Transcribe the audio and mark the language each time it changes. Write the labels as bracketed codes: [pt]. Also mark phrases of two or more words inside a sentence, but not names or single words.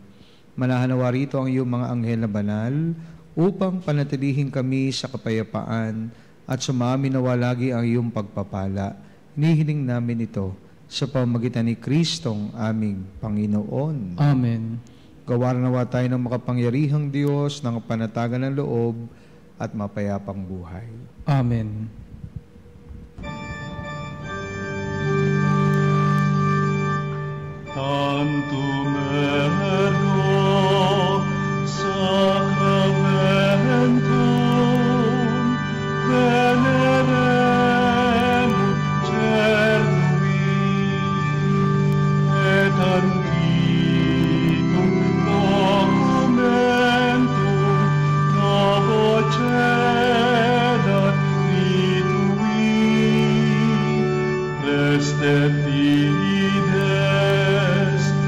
[tl] Manahanawa rito ang iyong mga anghel na banal upang panatilihin kami sa kapayapaan at sumami nawa lagi ang iyong pagpapala. Hinihiling namin ito sa pamamagitan ni Kristong aming Panginoon. Amen. Gawaran nawa tayo ng makapangyarihang Diyos ng panatagan ng loob at mapayapang buhay. Amen. [la] Tantum ergo sacramentum veneremur cernui et antiquum documentum novo cedat ritui preste fides